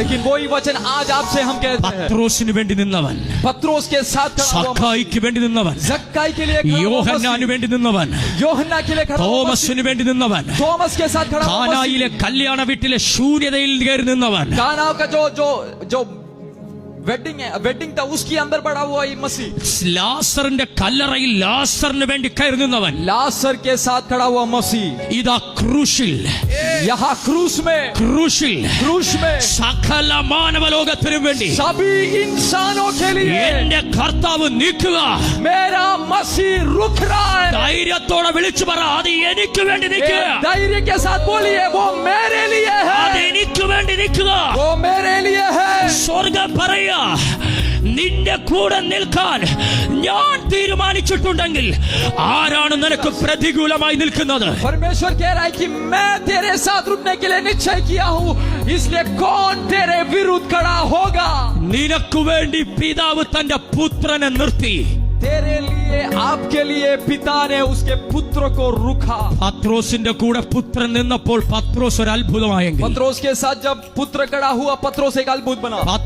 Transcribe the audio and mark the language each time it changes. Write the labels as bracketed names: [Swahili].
[Hindi] लेकिन वही वचन आज आपसे हम कहते हैं, [Malayalam] പത്രോസിന് വേണ്ടി നിന്നവൻ, [Hindi] पत्रोस के साथ खड़ा हुआ, [Malayalam] സക്കായിക്ക് വേണ്ടി നിന്നവൻ, [Hindi] जक्काई के लिए खड़ा हुआ [Malayalam] യോഹന്നാന് [Hindi] मसीह, [Malayalam] വേണ്ടി നിന്നവൻ, [Hindi] യോഹന്നാ के लिए खड़ा हुआ मसीह, [Malayalam] തോമസിന് വേണ്ടി നിന്നവൻ, [Hindi] थॉमस के साथ खड़ा हुआ मसीह, [Malayalam] കാനായിലെ കല്യാണ വീട്ടിലെ ശൂന്യതയിൽ കയറി നിന്നവൻ, [Hindi] काना का जो वेडिंग था, उसके अंदर बड़ा हुआ ये मसीह, [Malayalam] ലാസറിന്റെ കല്ലറയിൽ ലാസറിന് വേണ്ടി കയറി നിന്നവൻ, [Hindi] लासर के साथ खड़ा हुआ मसीह. [Malayalam] ഇതാ ക്രൂശിൽ [Hindi] यहाँ क्रूस में [Malayalam] സകല മാനവലോകത്തിനും വേണ്ടി [Hindi] सभी इंसानों के लिए [Malayalam] എന്റെ കർത്താവ് നിൽക്കുക. [Hindi] मेरा मसीह रुक रहा है. [Malayalam] ധൈര്യത്തോടെ വിളിച്ചു പറ, അത് എനിക്ക് വേണ്ടി നിൽക്കുക, [Hindi] धैर्य के साथ बोलिए, वो मेरे लिए [Malayalam] അത് [Hindi] है, [Malayalam] എനിക്ക് വേണ്ടി നിൽക്കുക. [Hindi] वो मेरे लिए है. [Malayalam] സ്വർഗം പറയാ, നിന്റെ കൂടെ നിൽക്കാൻ ഞാൻ തീരുമാനിച്ചിട്ടുണ്ടെങ്കിൽ ആരാണ് നിനക്ക് പ്രതികൂലമായി നിൽക്കുന്നത്? [Hindi] परमेश्वर कह रहा है कि मैं तेरे साथ रुकने के लिए निश्चय किया हूँ, इसलिए कौन तेरे विरुद्ध खड़ा होगा? [Malayalam] നിനക്ക് വേണ്ടി പിതാവ് തന്റെ പുത്രനെ നിർത്തി. [Hindi] तेरे लिए, आपके लिए पिता ने उसके पुत्र को रुका. [Malayalam] പത്രോസിന്റെ കൂടെ പുത്രൻ നിന്നപ്പോൾ പത്രോസ് ഒരു അത്ഭുതമായെങ്കിൽ, [Hindi] पत्रोस के साथ जब पुत्र खड़ा हुआ, पत्रोस एक अद्भुत बना.